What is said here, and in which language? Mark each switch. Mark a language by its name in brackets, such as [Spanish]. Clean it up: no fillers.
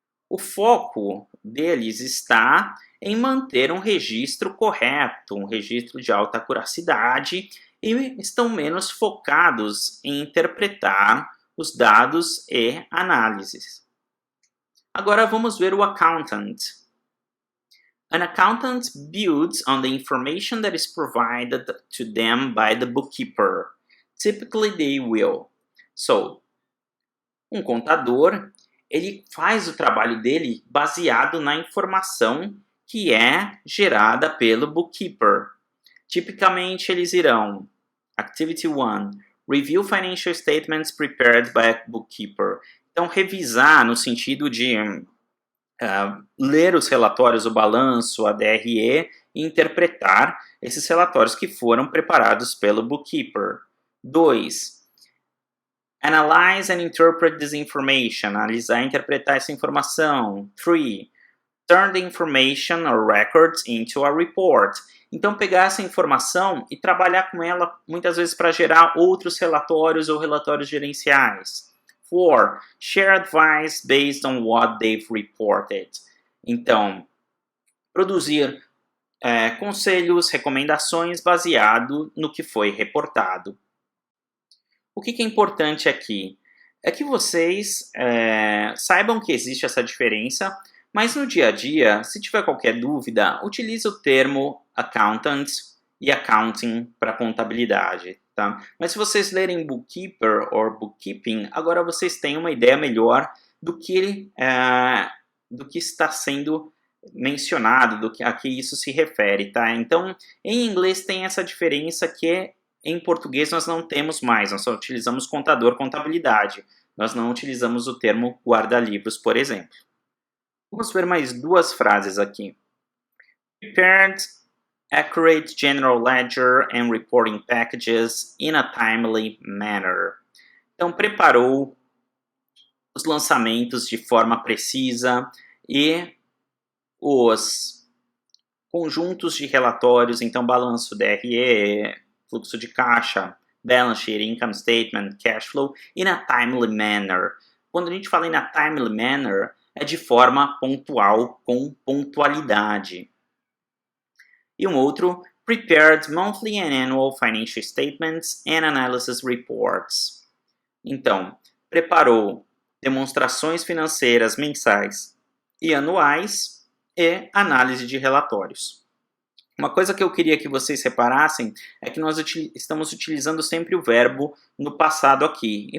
[Portuguese] O foco deles está em manter um registro correto, um registro de alta acuracidade, e estão menos focados em interpretar os dados e análises. Agora vamos ver o accountant. [English] An accountant builds on the information that is provided to them by the bookkeeper. Typically they will. [Portuguese] So, um contador, ele faz o trabalho dele baseado na informação que é gerada pelo bookkeeper. Tipicamente eles irão, [English] Activity 1, review financial statements prepared by a bookkeeper. [Portuguese] Então, revisar no sentido de ler os relatórios, o balanço, a DRE, e interpretar esses relatórios que foram preparados pelo bookkeeper. 2. [English] Analyze and interpret this information. [Portuguese] Analisar e interpretar essa informação. [English] 3. Turn the information or records into a report. [Portuguese] Então, pegar essa informação e trabalhar com ela, muitas vezes, para gerar outros relatórios ou relatórios gerenciais. 4. [English] Share advice based on what they've reported. [Portuguese] Então, produzir conselhos, recomendações baseado no que foi reportado. O que é importante aqui? É que vocês saibam que existe essa diferença, mas no dia a dia, se tiver qualquer dúvida, utilize o termo accountant e accounting para contabilidade. Tá? Mas se vocês lerem bookkeeper ou bookkeeping, agora vocês têm uma ideia melhor do que está sendo mencionado, a que isso se refere. Tá? Então, em inglês tem essa diferença que em português nós não temos mais, nós só utilizamos contador, contabilidade. Nós não utilizamos o termo guarda-livros, por exemplo. Vamos ver mais duas frases aqui. [English] Prepared accurate general ledger and reporting packages in a timely manner. [Portuguese] Então, preparou os lançamentos de forma precisa e os conjuntos de relatórios, então balanço DRE, fluxo de caixa, [English] balance sheet, income statement, cash flow, in a timely manner. [Portuguese] Quando a gente fala [English] in a timely manner, [Portuguese] é de forma pontual, com pontualidade. E um outro, [English] prepared monthly and annual financial statements and analysis reports. [Portuguese] Então, preparou demonstrações financeiras mensais e anuais e análise de relatórios. Uma coisa que eu queria que vocês reparassem é que nós estamos utilizando sempre o verbo no passado aqui.